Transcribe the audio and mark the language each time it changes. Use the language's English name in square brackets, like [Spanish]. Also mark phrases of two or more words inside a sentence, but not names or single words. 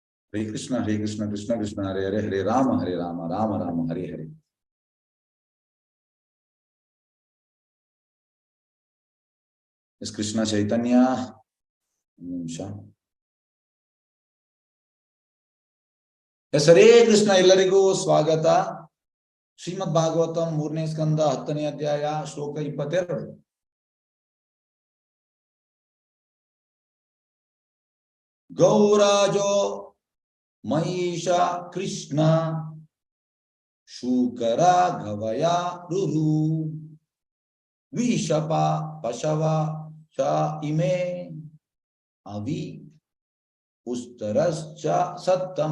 [Sanskrit] हरे कृष्ण कृष्ण कृष्ण हरे हरे हरे राम राम राम हरे हरे. [English] Is Krishna Chaitanya? Yes, [Sanskrit] हरे कृष्ण, [Kannada] ಎಲ್ಲರಿಗೂ ಸ್ವಾಗತ. ಶ್ರೀಮದ್ ಭಾಗವತಂ 3ನೇ ಸ್ಕಂದ 10ನೇ ಅಧ್ಯಾಯ ಶ್ಲೋಕ 22. [Sanskrit] ಗೌರಾಜೋ ಮಹಿಷ ಕೃಷ್ಣ ಶೂಕರ ಗವಯ ರುರು ವಿಷಪ ಪಶವ ಚ ಇಮೆ ಅವಿ ಉಸ್ತರಶ್ಚ ಸತ್ತಮ.